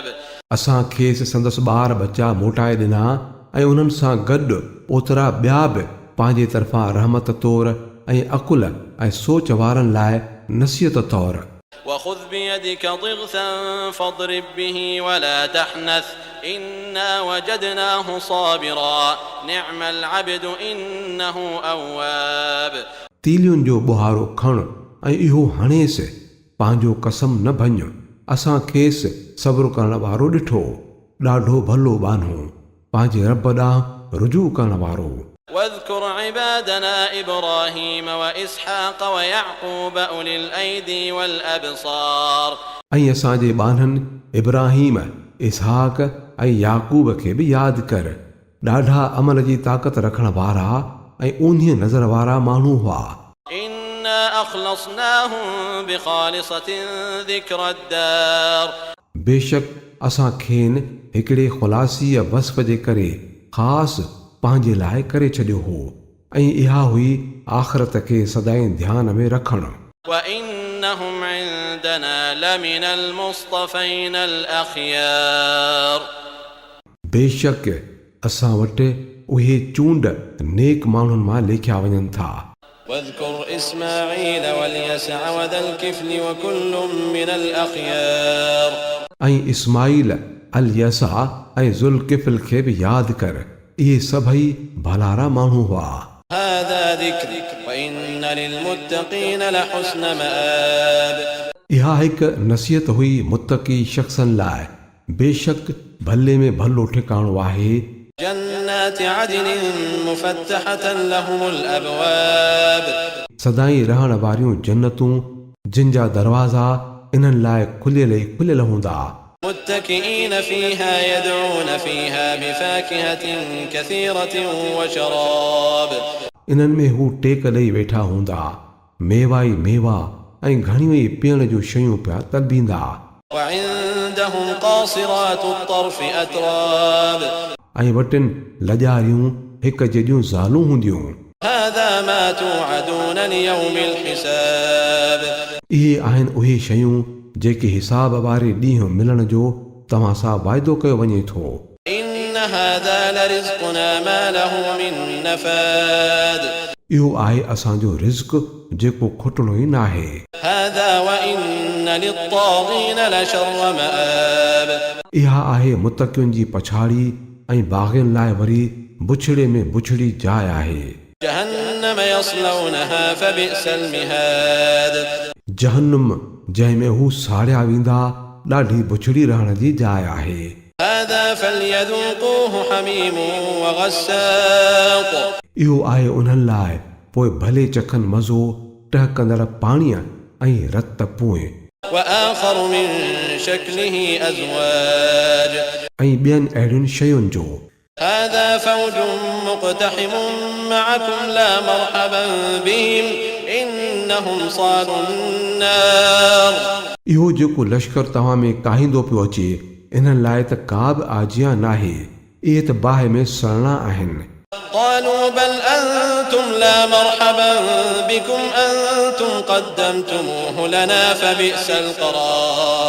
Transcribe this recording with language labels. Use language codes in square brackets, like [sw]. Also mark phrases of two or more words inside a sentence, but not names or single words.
[sd] असां खेसि संदसि ॿार बच्चा मोटाए ॾिना ऐं उन्हनि सां गॾु ओतिरा ॿिया बि पंहिंजे तरफ़ां रहमत तौर ऐं अकुल ऐं सोच वारनि लाइ नसीहत तौर. [ar] وخذ بيدك ضغثا فاضرب به ولا تحنث إنا وجدناه صابرا نعم العبد إنه أواب. [sd] तीलियुनि जो बुहारो खण ऐं इहो हणेसि पंहिंजो कसम न भञ असां खेसि सब्र करण वारो ॾिठो ॾाढो भलो बानो पंहिंजे रब ॾांहुं रुजू करण वारो. [ar] واذكر عبادنا إبراهيم وإسحاق ويعقوب أولي الأيدي والأبصار. [sd] ऐं असांजे ॿाननि इब्राहिम इसहाक ऐं याकूब खे बि यादि कर ॾाढा अमल जी ताक़त रखण वारा ऐं ऊन्हीअ नज़र वारा माण्हू हुआ. [ar] إنا أخلصناهم بخالصة ذكر الدار. [sd] बेशक असां खेनि हिकिड़े ख़ुलासीअ वस्फ़ जे करे ख़ासि पंहिंजे लाइ करे छॾियो हो ऐं इहा हुई आख़िरत खे सदाईं ध्यान में रखणु. [ar] وإنهم عندنا لمن المصطفين الأخيار. [sd] बेशक असां वटि उहे चूंड नेक माण्हुनि मां लेखिया वञनि था. [ar] واذكر إسماعيل واليسع وذا الكفل وكل من الأخيار. [sd] ऐं इस्माइल अल यसा ऐं ज़ुल्किफ़ल खे बि यादि कर. इहे सभई भलारा माण्हू हुआ. [ar] هذا ذكر وإن للمتقين لحسن مآب. [sd] इहा हिकु नसीहत हुई मुत्तक़ी शख़्सनि लाइ. बेशक भले में भलो ठिकाणो आहे. [ar] جنات عدن مفتحة لهم الأبواب. [sd] सदाई रहण वारियूं जन्नतूं जिन जा दरवाज़ा इन्हनि लाइ खुलियल ई खुलियल हूंदा. [ar] متكئين فيها يدعون فيها بفاكهة كثيرة وشراب. [sd] इन्हनि में हू टेक ॾेई वेठा हूंदा. मेवा ई मेवा ऐं घणियूं ई पीअण जूं शयूं पिया तलबींदा. [ar] وعندهم قاصرات الطرف أتراب. [sd] ऐं वटिन लॼारियूं हिकु जहिड़ियूं ज़ालूं हूंदियूं. [ar] هذا ما توعدون ليوم الحساب. [sd] इहे आहिनि उहे शयूं जेके हिसाब वारे ॾींहुं मिलण जो तव्हां सां वाइदो कयो वञे थो. [ar] إن هذا لرزقنا ما له من نفاد. [sd] इहो आहे असांजो रिज़्क़ जेको खुटणो ई नाहे. [ar] هذا وإن للطاغين لشر مآب. [sd] इहा आहे मुतक़ियुनि जी पछाड़ी ऐं बाग़ियुनि लाइ वरी बुछड़े में बुछड़ी जाइ आहे. [ar] جهنم يصلونها فبئس المهاد. [sd] जहन्नुम जंहिंमें हू साड़िया वेंदा ॾाढी बुछड़ी रहण जी जाइ आहे. [ar] هذا فليذوقوه حميم وغساق. [sd] इहो आहे उन्हनि लाइ पोइ भले चखनि मज़ो टहकंदड़ पाणीअ ऐं रत पोइ. [ar] وآخر من شكله أزواج. [sd] ऐं ॿियनि अहिड़ियुनि शयुनि जो. [ar] هذا فوج مقتحم معكم لا مرحبا بهم إنهم صالوا النار. [sd] इहो जेको लश्कर तव्हां में काहींदो पियो अचे इन्हनि लाइ त का बि आजिया नाहे. इहे त बाहि में सड़ना आहिनि. [ar] قالوا بل أنتم لا مرحبا بكم أنتم قدمتموه لنا فبئس القرار.